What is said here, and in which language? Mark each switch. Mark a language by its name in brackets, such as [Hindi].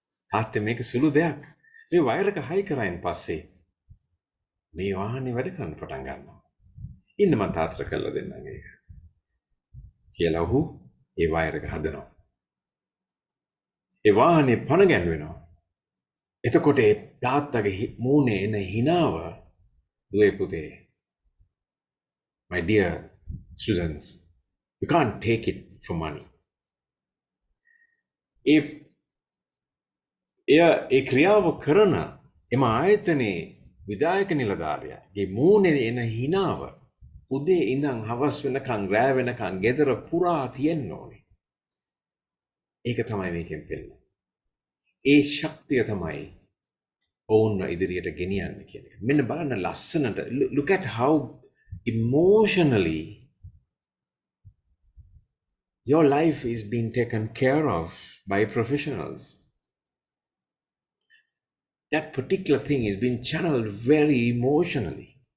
[Sinhala] තාත්තේ මේක සුළු දෙයක්. මේ වයර් එක හයි කරායින් පස්සේ මේ වාහනේ වැඩ කරන්න පටන් ගන්නවා. ඉන්න මම තාත්තට කරලා දෙන්නම් ඒක. කියලා ඔහු ඒ වයර් එක හදනවා. ඒ වාහනේ පණ ගැන්වෙනවා. එතකොට ඒ තාත්තගේ මූණේ එන හිනාව දුවේ පුතේ. [English] My dear students, you can't take it for money. [Sinhala] ඒ ක්‍රියාව කරන එම ආයතනයේ විධායක නිලධාරියාගේ මූණේ එන හිනාව උදේ ඉඳන් හවස් වෙනකන් රෑ වෙනකන් ගෙදර පුරා තියෙන්න ඕනේ. ඒක තමයි මේකෙන් පෙන්නන්නේ. ඒ ශක්තිය තමයි ඔවුන්ව ඉදිරියට ගෙනියන්නේ කියන එක. මෙන්න බලන්න ලස්සනට [English] look at how emotionally your life is being taken care of by professionals. That particular thing is being channeled very emotionally.